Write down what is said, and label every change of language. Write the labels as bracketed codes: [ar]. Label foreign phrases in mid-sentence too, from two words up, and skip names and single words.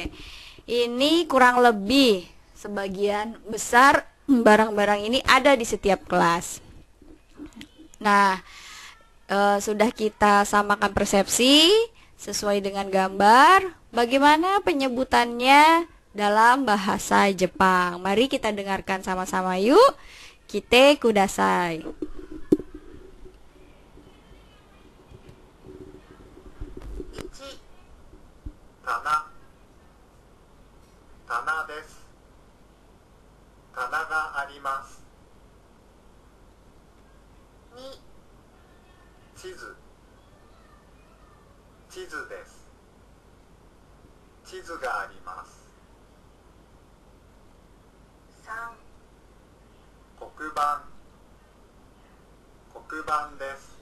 [id] Ini kurang lebih sebagian besar barang-barang ini ada di setiap kelas. Nah, sudah kita samakan persepsi sesuai dengan gambar. Bagaimana penyebutannya dalam bahasa Jepang? Mari kita dengarkan sama-sama yuk. [ja] 聞いてください. 一、棚. 棚です. 棚があります. 2. 地図。地図です。地図があります。3. 黒板。黒板です。